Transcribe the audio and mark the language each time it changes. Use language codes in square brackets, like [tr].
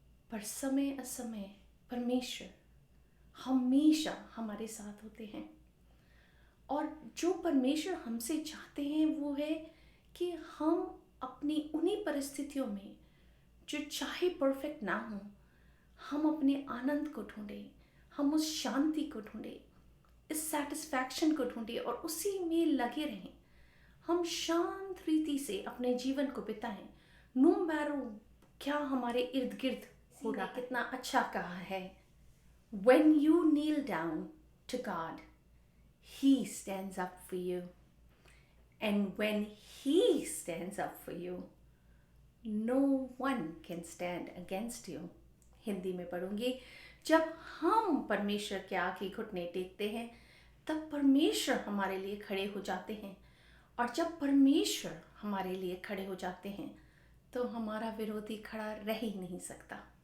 [hi] पर समय असमय परमेश्वर हमेशा हमारे साथ होते हैं, और जो परमेश्वर हमसे चाहते हैं वो है कि हम अपनी उन्हीं परिस्थितियों में जो चाहे परफेक्ट ना हो, हम अपने आनंद को ढूंढें, हम उस शांति को ढूंढें, इस सेटिस्फैक्शन को ढूंढें और उसी में लगे रहें। हम शांत रीति से अपने जीवन को बिताएं, [en] no matter [hi] क्या हमारे इर्द गिर्द हो रहा है। कितना अच्छा कहा है, [en] when you kneel down to God, He stands up for you, and when He stands up for you, no one can stand against you. [hi] Hindi में पढ़ूंगी, जब हम परमेश्वर के आगे घुटने टेकते हैं तब परमेश्वर हमारे लिए खड़े हो जाते हैं, और जब परमेश्वर हमारे लिए खड़े हो जाते हैं तो हमारा विरोधी खड़ा रह ही नहीं सकता।